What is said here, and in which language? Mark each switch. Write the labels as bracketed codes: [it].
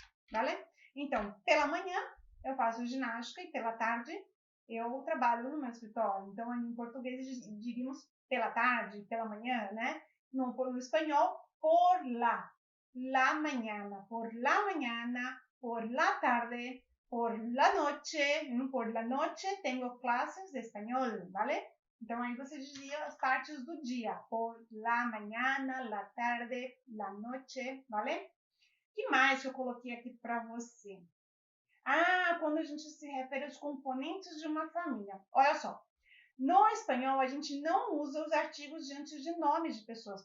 [es] Vale? [pt] Então, pela manhã eu faço ginástica e pela tarde eu trabalho no meu escritório. Então, em português diríamos pela tarde, pela manhã, né? No espanhol, [es] por la mañana, por la tarde, por la noche tengo clases de español, ¿vale? [pt] Então, aí você dizia as partes do dia, [es] por la mañana, la tarde, la noche, ¿vale? [pt] O que mais que eu coloquei aqui para você? Quando a gente se refere aos componentes de uma família. Olha só, no espanhol a gente não usa os artigos diante de nomes de pessoas.